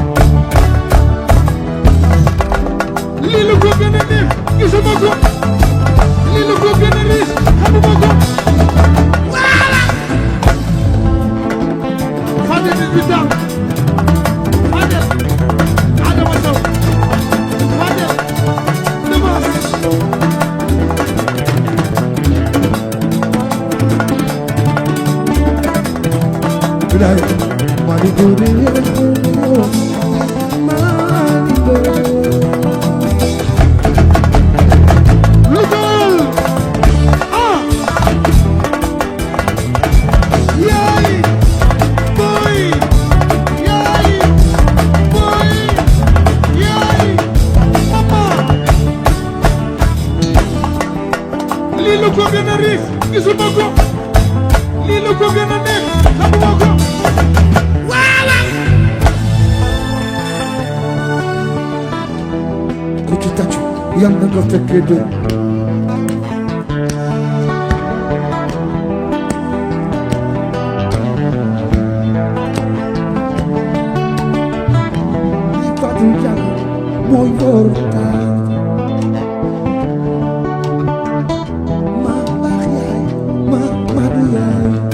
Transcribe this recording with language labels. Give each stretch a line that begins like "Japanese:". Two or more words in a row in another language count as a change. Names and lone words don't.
Wolof: Lilu ko gëna neex, gisuma ko. Lilu ko gëna riche, xamuma ko.
French: Fadel 18 ans.
Wolof: Fadel. Adama Sow. Fadel. Demas. Gidai manigo neo manigo Lugol ah yai boy yai boy yai mama li lu ko gëna riche gisuma ko li lu ko gëna neex xamuma ko ku ci tàccu yal na nga fekkee de li Fatou Diallo mooy bortaal ma baax yaay ma madu yaay